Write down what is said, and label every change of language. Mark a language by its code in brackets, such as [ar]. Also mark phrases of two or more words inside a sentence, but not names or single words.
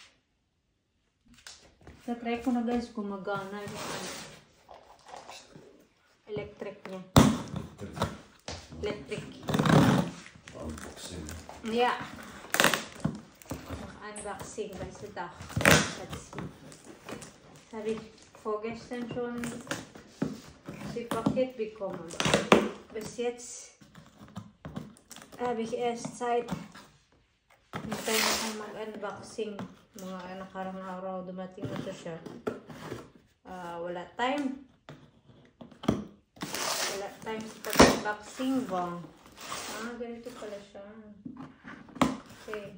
[tl] Try ko na guys, gumagana yung electric niya. Electric. Unboxing. [en] Yeah. Unboxing guys, ito. Let's see. [tl] Sabi, [de] Vorgestern die Paket bekommen. Bis jetzt habe ich erst Zeit. [tl] Hintay na akong mag-unboxing. Mga nakarang araw dumating na siya. Wala time. Wala time sa pag-unboxing ba? Ganito pala siya. Okay.